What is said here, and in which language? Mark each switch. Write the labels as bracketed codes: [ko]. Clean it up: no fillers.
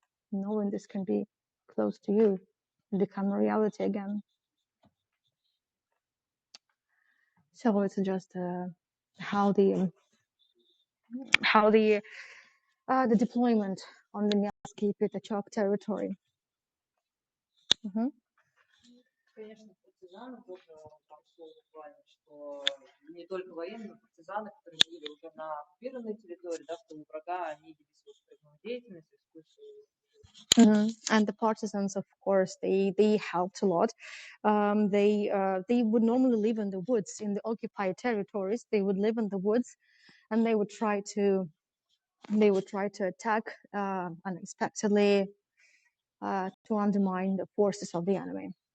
[en] Knowing this can be close to you, become a reality again. So it's just how the deployment on the Nevsky Pятачок territory. [ru] Конечно, партизаны тоже там сложно в плане, что не только военные, партизаны, которые были уже на оккупированной территории, да, в тылу врага, они вели свою строительную деятельность, искусство. [en] And the partisans, of course, they helped a lot. They would normally live in the woods in the occupied territories. They would live in the woods, and they would try to attack unexpectedly to undermine the forces of the enemy.